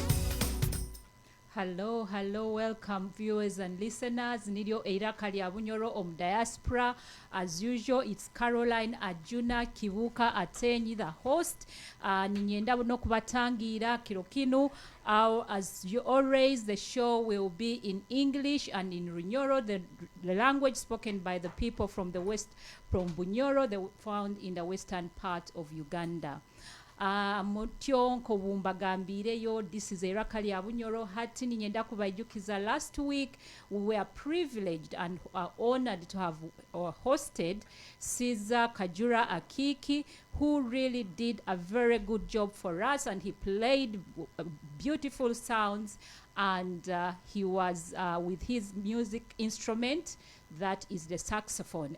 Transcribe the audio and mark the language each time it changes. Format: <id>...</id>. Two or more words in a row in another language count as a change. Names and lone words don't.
<en>Hello, welcome viewers and listeners.</en> <nyo>Niryo iraka lya Bunyoro diaspora.</nyo> <en>As usual, it's Caroline Ajuna Kivuka Atenyi, the host.</en> <nyo>Ninyenda buno kubatangira kirokinu.</nyo> <en>As you always, the show will be in English and in Runyoro, the language spoken by the people from the west, from Bunyoro, they found in the western part of Uganda.</en> <nyo>Motionko Wumbagambireyo,</nyo> <en>this is iraka lya Bunyoro.</en> <nyo>Hati ninyenda kubajukiza.</nyo> <en>Last week we were privileged and honored to have hosted Caesar Kajura Akiki, who really did a very good job for us, and he played beautiful sounds, and he was with his music instrument, that is the saxophone.</en>